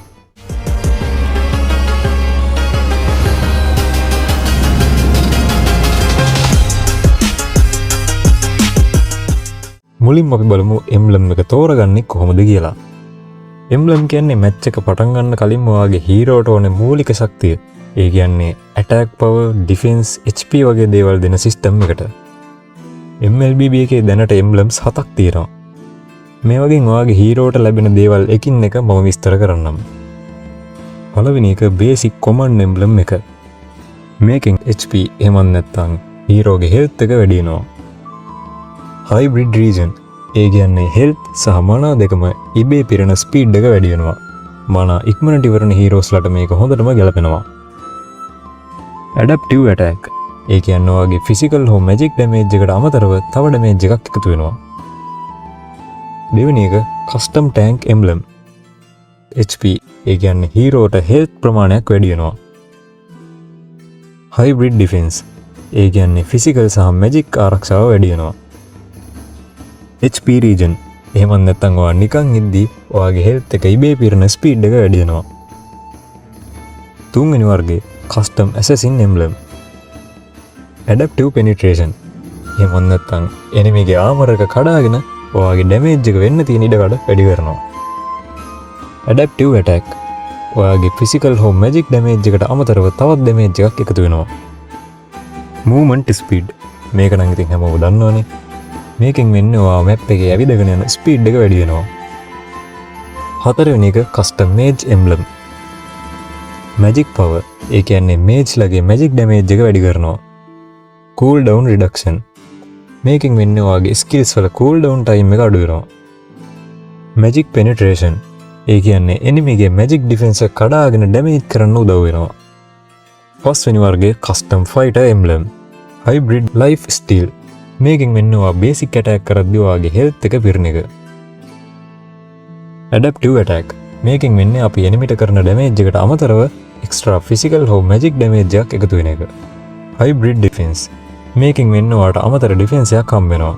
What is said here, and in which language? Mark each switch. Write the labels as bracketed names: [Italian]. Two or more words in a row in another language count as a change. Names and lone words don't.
[Sinhala] මුලින්ම අපි බලමු emblem එක තෝරගන්නේ කොහොමද කියලා. emblem කියන්නේ match එක පටන් ගන්න කලින්ම ඔයාගේ හීරෝට ඕනේ මූලික ශක්තිය. ඒ කියන්නේ [English] attack power, defense, HP [Sinhala] වගේ දේවල් දෙන system එකට. MLBB එකේ දැනට emblems 7ක් තියෙනවා. මේ වගේ ඔයාගේ හීරෝට ලැබෙන දේවල් එකින් එක මම විස්තර කරන්නම්. පළවෙනි එක [English] basic command emblem [Sinhala] එක. මේකෙන් HP එහෙම නැත්නම් හීරෝගේ health එක වැඩි වෙනවා. [English] hybrid region [Sinhala] ඒ කියන්නේ health සහ mana දෙකම ඉබේ පිරෙන ස්පීඩ් එක වැඩි වෙනවා. mana ඉක්මනට ඉවරන heroesලට මේක හොඳටම ගැලපෙනවා. [English] adaptive attack [Sinhala] ඒ කියන්නේ ඔයාගේ physical හෝ [English] magic damage [Sinhala] එකට අමතරව තව damage එකක් එකතු වෙනවා. දෙවෙනි එක [English] custom tank emblem. [Sinhala] HP ඒ කියන්නේ heroට health ප්‍රමාණයක් වැඩි වෙනවා. [English] hybrid defense [Sinhala] ඒ කියන්නේ physical සහ magic ආරක්ෂාව වැඩි වෙනවා. [English] HP region [Sinhala] එහෙම නැත්නම් ඔයා නිකන් ඉද්දි ඔයාගේ health එක ඉබේ පිරෙන ස්පීඩ් එක වැඩි වෙනවා. තුන්වෙනි වර්ගයේ [English] custom assassin emblem. adaptive penetration [Sinhala] එහෙම නැත්නම් enemy ගේ armor එක කඩාගෙන ඔයාගේ damage එක වෙන්න තියෙන ඉඩකඩ වැඩි කරනවා. [English] adaptive attack [Sinhala] ඔයාගේ physical හෝ [English] magic damage [Sinhala] එකට අමතරව තවත් damage එකක් එකතු වෙනවා. [English] movement speed [Sinhala] මේක නම් ඉතින් හැමෝම දන්නවනේ. මේකෙන් වෙන්නේ ඔයා map එකේ ඇවිදගෙන යන ස්පීඩ් එක වැඩි වෙනවා. හතරවෙනි එක [English] custom mage emblem. magic power [Sinhala] ඒ කියන්නේ mage ලගේ [English] magic damage [Sinhala] එක වැඩි කරනවා. [English] cool down reduction [Sinhala] මේකෙන් වෙන්නේ ඔයාගේ skills වල [English] cool down time [Sinhala] එක අඩු වෙනවා. [English] magic penetration [Sinhala] ඒ කියන්නේ enemy ගේ [English] magic defense [Sinhala] එක කඩාගෙන damage කරන්න උදව් වෙනවා. පස්වෙනි වර්ගයේ [English] custom fighter emblem. hybrid life steal [Sinhala] මේකෙන් වෙන්නේ ඔයා [English] basic attack [Sinhala] කරද්දී ඔයාගේ health එක පිරෙන එක. [English] adaptive attack [Sinhala] මේකෙන් වෙන්නේ අපි enemyට කරන damage එකට අමතරව [English] extra physical [Sinhala] හෝ [English] magic damage [Sinhala] එකක් එකතු වෙන එක. hybrid defense මේකෙන් වෙන්නේ ඔයාට අමතර defense එකක් හම්බ වෙනවා.